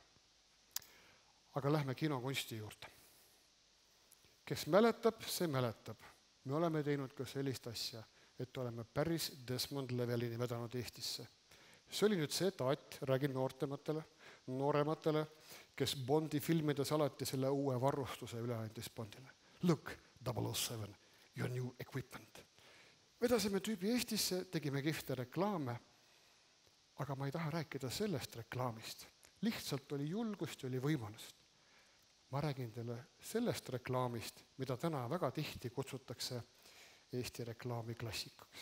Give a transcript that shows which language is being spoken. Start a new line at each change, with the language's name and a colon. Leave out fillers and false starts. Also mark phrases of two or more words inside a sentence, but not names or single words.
Estonian: Aga lähme kinokunsti juurde. Kes mäletab, see mäletab. Me oleme teinud ka sellist asja, et oleme päris Desmond Levelini vedanud Eestisse. See oli nüüd see taat, räägin noorematele, kes Bondi filmides alati selle uue varustuse üle andis Bondile.
English: Look, 007, your new equipment.
Estonian: Vedasime tüübi Eestisse, tegime kihvte reklaame, aga ma ei taha rääkida sellest reklaamist. Lihtsalt oli julgust ja oli võimalust. Ma räägin teile sellest reklaamist, mida täna väga tihti kutsutakse Eesti reklaami klassikaks.